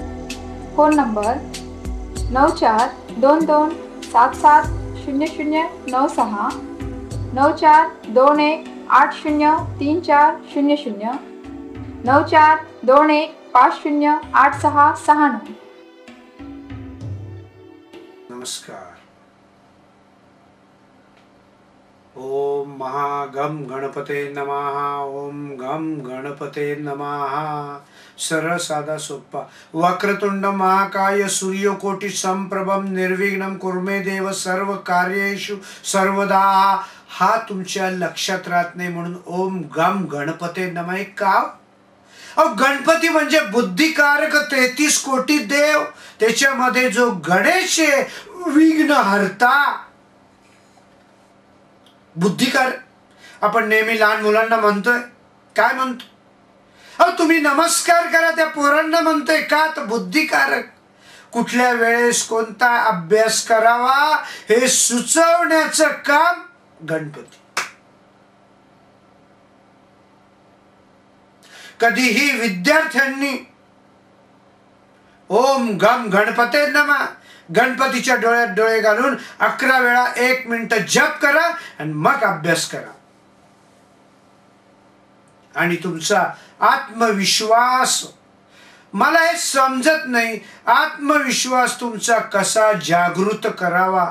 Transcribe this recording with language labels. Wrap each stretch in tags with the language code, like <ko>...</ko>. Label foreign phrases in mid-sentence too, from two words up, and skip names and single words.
<mr>फोन नंबर 9422770096, 9421803400, 9421508669।</mr> <sa>नमस्कार। ओम महागम गणपते नमः। ओम गम गणपते नमः।</sa> <mr>सरळ साधा सोप्पा।</mr> <sa>वक्रतुंड महाकाय सूर्यकोटि संप्रभम निर्विघ्नं कुर्मे देव सर्व कार्येषु सर्वदा।</sa> <mr>हा तुमच्या लक्षात राहत नाही म्हणून</mr> <sa>ओम गम गणपते नमः</sa> <mr>का? गणपती म्हणजे बुद्धिकारक 33 कोटी देव। त्याच्यामध्ये जो गणेश आहे विघ्न हरता, बुद्धिकार। आपण नेहमी लहान मुलांना म्हणतोय, काय म्हणतो? तुम्ही नमस्कार करा, त्या पोरांना म्हणतोय का? तर बुद्धिकारक। कुठल्या वेळेस कोणता अभ्यास करावा हे सुचवण्याचं काम गणपती। कधीही विद्यार्थ्यांनी</mr> <sa>ओम गम गणपते नमः</sa> <mr>गणपतीच्या डोळ्यात डोळे घालून 11 वेळा 1 मिनिट जप करा आणि मग अभ्यास करा। आणि तुमचा आत्मविश्वास, मला हे समजत नाही, आत्मविश्वास तुमचा कसा जागृत करावा?</mr>